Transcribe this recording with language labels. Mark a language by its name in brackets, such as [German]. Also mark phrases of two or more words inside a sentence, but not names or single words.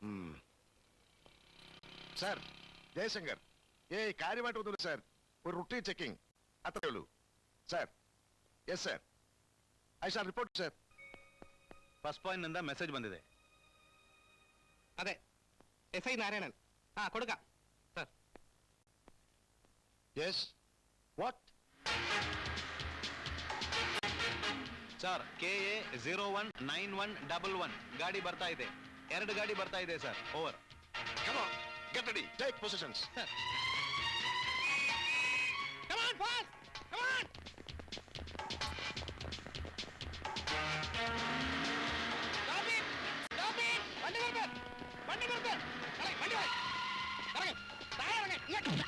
[Malayalam] സാർ ജയശങ്കർ, കാര്യമായിട്ടൊന്നുമില്ല സാർ, ഒരു [English] routine checking [Malayalam] അത്രേ ഉള്ളൂ സാർ. [English] yes sir, I shall report sir. first point [Kannada] ನಿಂದ ಮೆಸೇಜ್ ಬಂದಿದೆ. [Malayalam] അതെ, SI നാരായണൻ. കൊടുക്കാം സാർ. [English] yes what [Kannada] ಸರ್ KA 019111 ಗಾಡಿ ಬರ್ತಾ ಇದೆ. 2 ಗಾಡಿ ಬರ್ತಾ ಇದೆ ಸರ್. ಓವರ್. [English] Come on, get ready, take positions. Come on, fast! Come on! Stop it! Stop it! [Malayalam] വണ്ടി നിർത്ത്! വണ്ടി നിർത്ത്! വണ്ടി വണ്ടി! ഇറങ്ങ്! താഴെ ഇറങ്ങ്! ഇങ്ങോട്ട്!